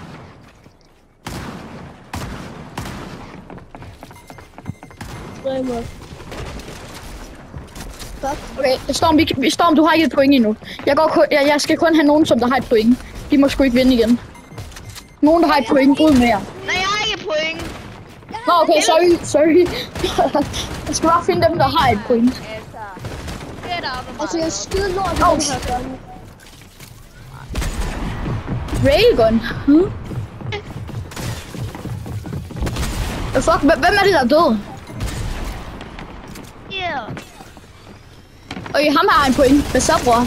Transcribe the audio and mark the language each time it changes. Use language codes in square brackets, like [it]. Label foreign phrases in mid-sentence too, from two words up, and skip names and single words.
[da] Okay, Storm, du har ikke et point endnu. Jeg skal kun have nogen, som der har et point. De må sgu ikke vinde igen. Nogen, der har et point, ud med jer. Nej, jeg har ikke point. Nå, okay, sorry. Jeg skal bare finde dem, der har et point. Altså, [en] get out of [da] Altså, [en] my [da] jeg skyder lort i den her gun. Raygun? Fuck, hvem er det, der er død? Yeah. Okay, ham har en point. Hvad så, bror?